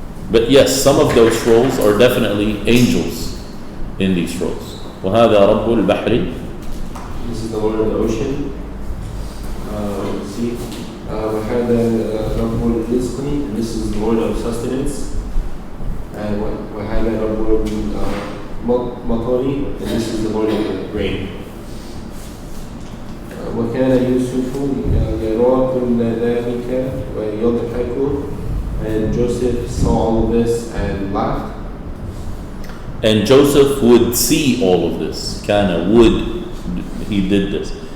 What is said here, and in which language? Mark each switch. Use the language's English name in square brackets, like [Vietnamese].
[English] But yes, some of those roles are definitely angels in these roles. [Arabic] وهذا رب البحر. [English] This is the Lord of the ocean. Let's see. [Arabic] وَهَذَا رَبُّ الرِّزْقِ. [English] This is the Lord of sustenance. And [Arabic] وَهَذَا رَبُّ الْمَطَرِ. [English] And this is the Lord of the rain. [Arabic] وَكَانَ يُوسُفُ يَرَى كُلَّ ذَلِكَ وَيَضْحَكُ. [English] And Joseph saw all of this and laughed. And Joseph would see all of this. Kana would. He did this.